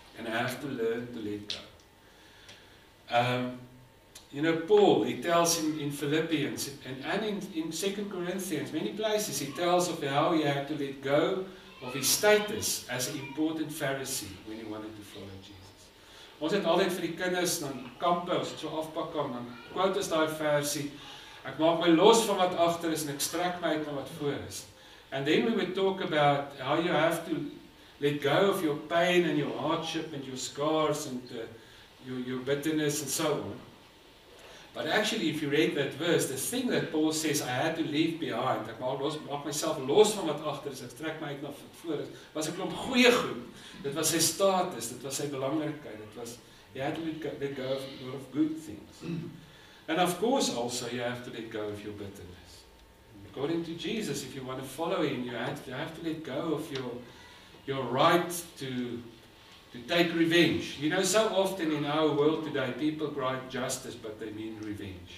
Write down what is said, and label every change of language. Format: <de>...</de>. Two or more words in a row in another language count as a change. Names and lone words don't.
<en>And have to learn to let go. You know, Paul, he tells in Philippians and in 2 Corinthians, many places, he tells of how he had to let go of his status as an important Pharisee when he wanted to follow Jesus.</en> <af>Ons het altyd vir die kinders dan kampe, as het so afpak kan, dan quote is daai versie, ek maak my los van wat agter is en ek strek my uit na wat voor is.</af> <en>And then we would talk about how you have to let go of your pain and your hardship and your scars and your bitterness and so on. But actually, if you read that verse, the thing that Paul says, I had to leave behind,</en> <af>ek maak myself los van wat agter is, ek trek my uit na wat voor is, was 'n klomp goeie goed. Dit was sy status, dit was sy belangrikheid, dit was,</af> <en>you had to let go of a lot of good things. And of course also, you have to let go of your bitterness. According to Jesus, if you want to follow him, you have to let go of your right to take revenge. You know, so often in our world today, people cry justice, but they mean revenge.</en>